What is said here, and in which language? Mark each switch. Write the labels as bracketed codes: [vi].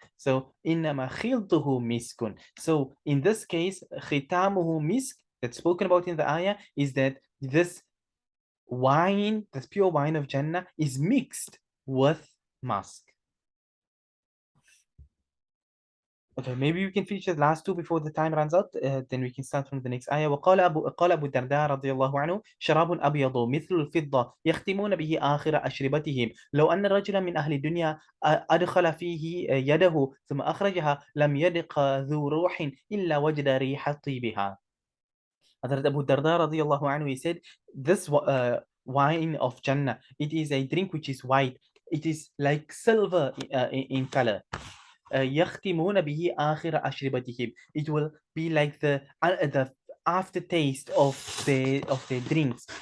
[ar] So innama khiltuhu miskun. [en] So in this case, [ar] khitamuhu misk, [en] that's spoken about in the ayah, is that this wine, this pure wine of Jannah, is mixed with musk. Okay, maybe we can finish the last two before the time runs out. Then we can start from the next ayah. [ar] قال أبو الدرداء رضي الله عنه شراب أبيض مثل الفضة يختمون به آخر أشربتهم لو أن رجلا من أهل الدنيا أدخل فيه يده ثم أخرجها لم يدق ذو روح إلا وجد ريح طيبها. [en] Hazrat Abu Darda radiallahu anhu, he said, this wine of Jannah, it is a drink which is white. It is like silver in color. [ar] يختمون به آخر أشربتهم. [en] It will be like the aftertaste of their drinks.